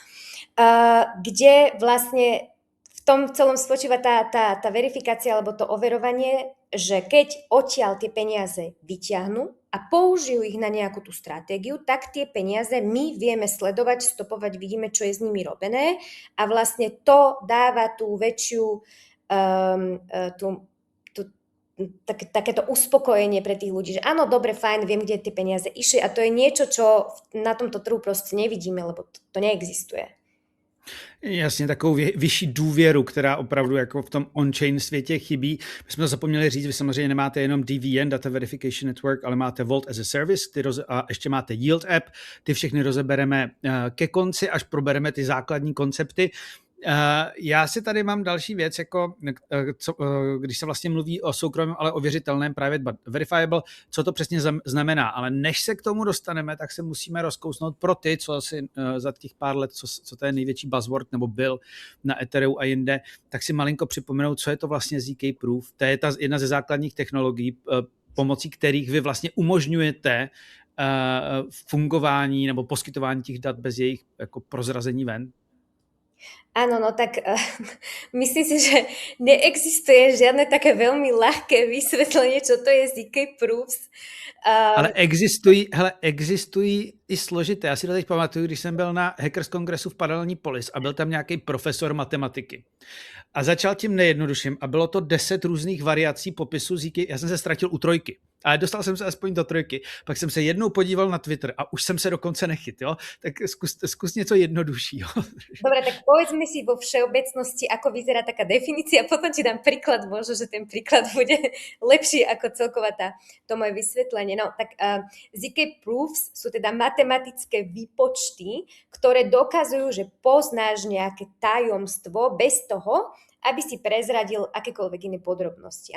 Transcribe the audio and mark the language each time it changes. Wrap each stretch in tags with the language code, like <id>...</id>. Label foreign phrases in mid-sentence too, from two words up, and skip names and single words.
<sk>kde vlastne v tom celom spočíva tá verifikácia alebo to overovanie, že keď odtiaľ tie peniaze vyťahnú a použijú ich na nejakú tú stratégiu, tak tie peniaze my vieme sledovať, stopovať, vidíme, čo je s nimi robené a vlastne to dáva tú väčšiu takéto uspokojenie pre tých ľudí, že áno, dobre, fajn, viem, kde tie peniaze išli a to je niečo, čo na tomto trhu proste nevidíme, lebo to neexistuje.</sk> <cs>Jasně, takovou vyšší důvěru, která opravdu jako v tom on-chain světě chybí. My jsme to zapomněli říct, vy samozřejmě nemáte jenom DVN, Data Verification Network, ale máte Vault as a Service a ještě máte Yield App. Ty všechny rozebereme ke konci, až probereme ty základní koncepty. Já si tady mám další věc, jako, když se vlastně mluví o soukromém, ale ověřitelném</cs> <en>private but verifiable,</en> <cs>co to přesně znamená. Ale než se k tomu dostaneme, tak se musíme rozkousnout pro ty, co asi za těch pár let, co to je největší buzzword nebo byl na Ethereum a jinde, tak si malinko připomenout, co je to vlastně ZK Proof. To je ta jedna ze základních technologií, pomocí kterých vy vlastně umožňujete fungování nebo poskytování těch dat bez jejich jako prozrazení ven.</cs> <sk>Áno, no tak myslím si, že neexistuje žiadne také veľmi ľahké vysvetlenie, čo to je ZK Proofs.</sk> <cs>Ale existují i složité. Já si to teď pamatuju, když jsem byl na Hackers Kongresu v Paralelní Polis a byl tam nějaký profesor matematiky. A začal tím nejjednodušším a bylo to 10 různých variací popisu ZK. Já jsem se ztratil u 3, ale dostal jsem se aspoň do 3. Pak jsem se jednou podíval na Twitter a už jsem se dokonce nechyt, jo? Tak zkus něco jednoduššího.</cs> <sk>Dobre, tak povedzme si vo všeobecnosti, ako vyzerá taká definícia, potom ti dám príklad, možno, že ten príklad bude lepší ako celková to moje vysvetlenie. No, tak ZK Proofs sú teda matematické výpočty, ktoré dokazujú, že poznáš nejaké tajomstvo bez toho, aby si prezradil akékoľvek iné podrobnosti.</sk>